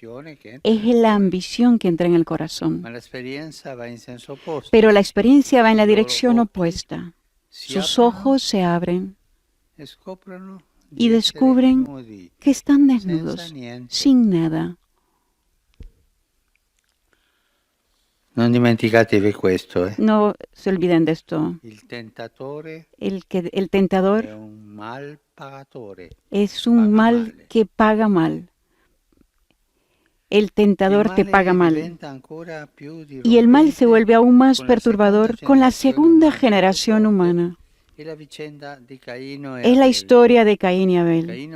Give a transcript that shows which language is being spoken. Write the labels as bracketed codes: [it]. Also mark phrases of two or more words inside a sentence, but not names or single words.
[es] Es la ambición que entra en el corazón. Pero la experiencia va en la dirección opuesta. Sus ojos se abren y descubren que están desnudos, sin nada. [it] Non dimenticatevi questo. [es] No se olviden de esto. [it] Il tentatore [es] El tentador [it] è un mal pagatore. [es] es un mal que paga mal. El tentador te paga mal. Y el mal se vuelve aún más perturbador con la segunda generación humana. Es la historia de Caín y Abel.